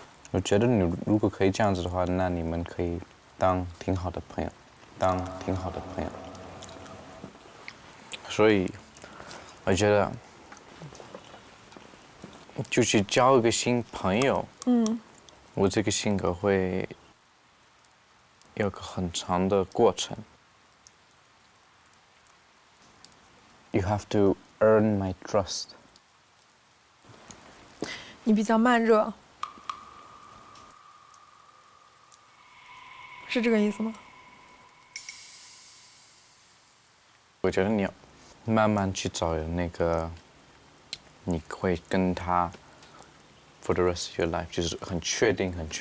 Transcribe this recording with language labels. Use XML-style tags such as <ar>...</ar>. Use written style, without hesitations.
<zh>我觉得你如果可以这样子的话，那你们可以当挺好的朋友，所以，我觉得，就去交一个新朋友。我这个性格会有个很长的过程。</zh> <en>You have to earn my trust。</en> <zh>你比较慢热，是这个意思吗？我觉得你要慢慢去找那个，你会跟他</zh> <en>for the rest of your life，</en> <zh>就是很确定。</zh>